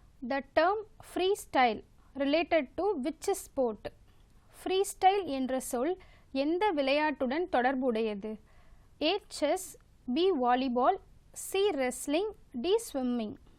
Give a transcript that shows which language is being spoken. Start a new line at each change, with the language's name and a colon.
English: The term freestyle related to which sport?
Tamil: freestyle என்ற சொல் எந்த விளையாட்டுடன் தொடர்புடையது?
English: A chess, B volleyball, C wrestling, D swimming.